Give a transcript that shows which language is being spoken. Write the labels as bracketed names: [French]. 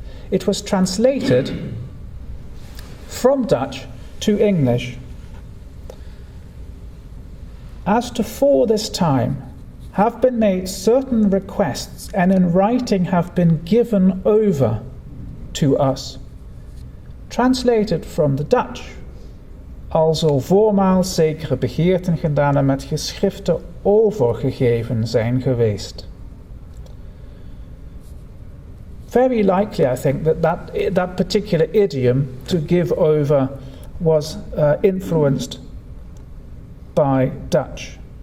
[English] It was translated from Dutch to English. As to for this time have been made certain requests, and in writing have been given over to us. Translated from the Dutch. [Dutch] Alzo voormaals zekere begeerten gedaan en met geschriften overgegeven zijn geweest. [English] Very likely, I think, that particular idiom, to give over, was influenced by Dutch.